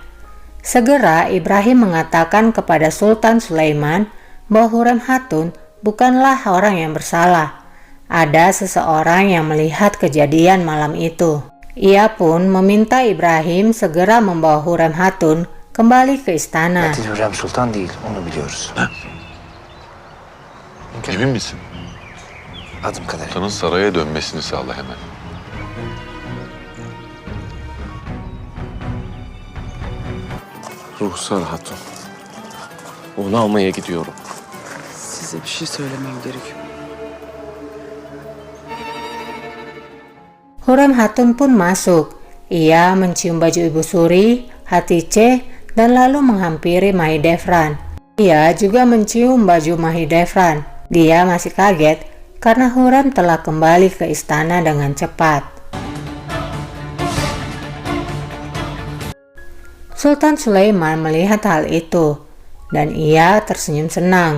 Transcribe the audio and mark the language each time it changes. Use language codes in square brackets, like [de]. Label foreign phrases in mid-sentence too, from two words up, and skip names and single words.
[id] Segera Ibrahim mengatakan kepada Sultan Sulaiman bahwa Hurrem Hatun bukanlah orang yang bersalah. Ada seseorang yang melihat kejadian malam itu. Ia pun meminta Ibrahim segera membawa Hurrem Hatun kembali ke istana. [tr] Katil Hürrem Sultan değil, onu biliyoruz. Emin misin? Adım kadarıyla. Sultanın saraya dönmesini sağla hemen. Ruhsar Hatun. Onu almaya gidiyorum. Size bir şey söylemem gerekiyor. [id] Hurrem Hatun pun masuk. Ia mencium baju Ibu Suri, Hatice, dan lalu menghampiri Mahidevran. Ia juga mencium baju Mahidevran. Dia masih kaget karena Hurrem telah kembali ke istana dengan cepat. Sultan Sulaiman melihat hal itu dan ia tersenyum senang.